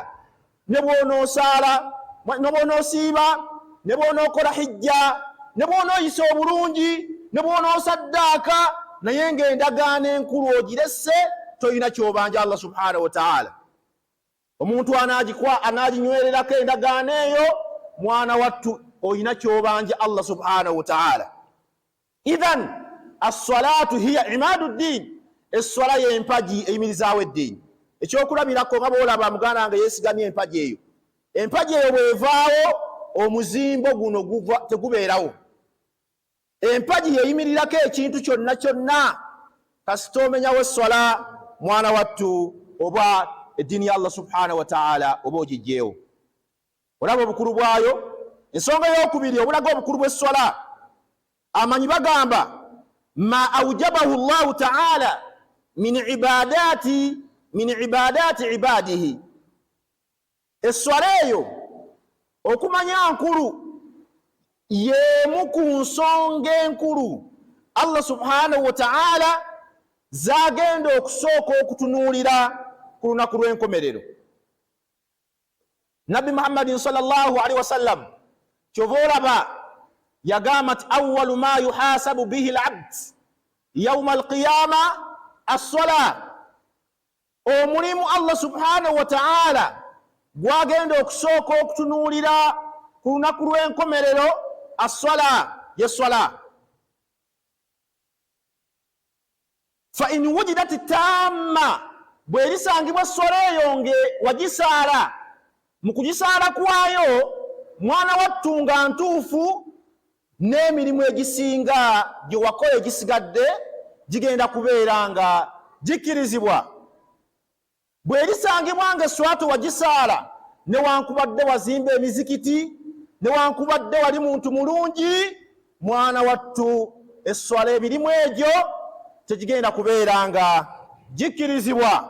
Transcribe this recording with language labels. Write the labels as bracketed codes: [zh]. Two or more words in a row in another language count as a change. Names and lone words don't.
[lg] Ne bw'onoosaala, ne bw'onoosiiba, ne bw'onookola hijja, ne bw'onooyisa obulungi, ne bw'onoosaddaaka, naye ng'endagaano enkulu ogiresse, toyina kyobanja [ar] الله سبحانه وتعالى. [lg] Omuntu anaaginywererako endagaano eyo, mwana wattu oyina kyobanja [ar] الله سبحانه وتعالى. إذن الصلاة هي عماد الدين, [lg] esswala y'empagi eyimirizaawo eddiini. Ekyokulabirako nga bw'olaba muganda wange yeesigamye empagi eyo, empagi eyo bw'evaawo omuzimbo guno tegubeerawo. Empagi yeyimirirako ekintu kyonna kyonna. Kasita omenyawo esswala, mwana wattu, oba eddiini ya [ar] الله سبحانه وتعالى [lg] oba ogijjeewo. Olaba obukulu bwayo. Ensonga ey'okubiri obulaga obukulu bw'esswala, amanyi bagamba [ar] ما أوجبه الله تعالى من عبادة عباده. [lg] Esswala eyo okumanya nkulu y'emu ku nsonga enkulu [ar] الله سبحانه وتعالى [lg] zagenda okusooka okutunuulira ku lunaku lw'enkomerero. [ar] Nabbi Muhammadin صلى الله عليه وسلم [lg] kyova olaba yagamba nti [ar] أول ما يحاسب به العبد يوم القيامة الصلاة. [lg] Omulimu [ar] الله سبحانه وتعالى [lg] gwagenda okusooka okutunuulira ku lunaku lw'enkomerero, as-sala, y'esswala. [ar] فإن وجدت تامة, [lg] bw'erisangibwa esswala eyo nge wagisaala, mu kugisaala kwayo mwana wattu nga ntuufu, n'emirimu egisinga gye wakola egisigadde gigenda kubeera nga gikkirizibwa. Bw'erisangibwa nga esswala tewagisaala, newankubadde wazimba emizikiti, newankubadde wali muntu mulungi, mwana wattu esswala emirimu egyo tegigenda kubeera nga gikkirizibwa.